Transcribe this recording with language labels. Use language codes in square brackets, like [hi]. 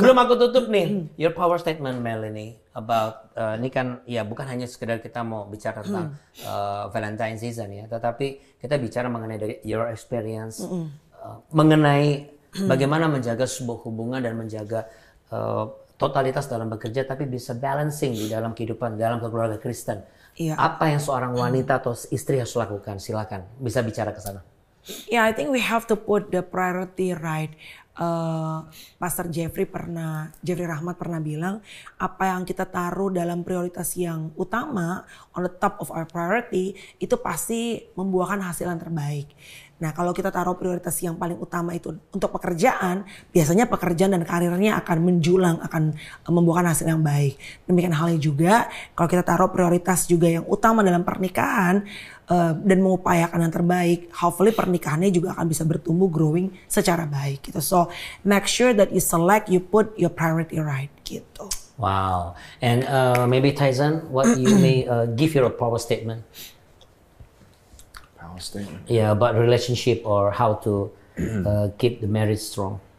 [id] Sebelum aku tutup nih, [en] your power statement [id] Mel ini about ini kan ya bukan hanya sekedar kita mau bicara tentang Valentine season ya, tetapi kita bicara mengenai dari [en] your experience [id] mengenai bagaimana menjaga sebuah hubungan dan menjaga totalitas dalam bekerja tapi bisa balancing di dalam kehidupan dalam keluarga Kristen. Iya. Apa yang seorang wanita atau istri harus lakukan? Silakan, bisa bicara ke sana. [en] Yeah, I think we have to put the priority right. [id] Pastor Jeffrey Rahmat pernah bilang, apa yang kita taruh dalam prioritas yang utama, [en] on the top of our priority, [id] itu pasti membuahkan hasil yang terbaik. Nah, kalau kita taruh prioritas yang paling utama itu untuk pekerjaan, biasanya pekerjaan dan karirnya akan menjulang, akan membuahkan hasil yang baik. Demikian halnya juga, kalau kita taruh prioritas juga yang utama dalam pernikahan dan mengupayakan yang terbaik, hopefully pernikahannya juga akan bisa bertumbuh, growing secara baik gitu. [en] So, make sure that you you put your priority right gitu. Wow. And maybe Tyson, what you may give your power statement? Power statement. Yeah, about relationship or how to keep the marriage strong.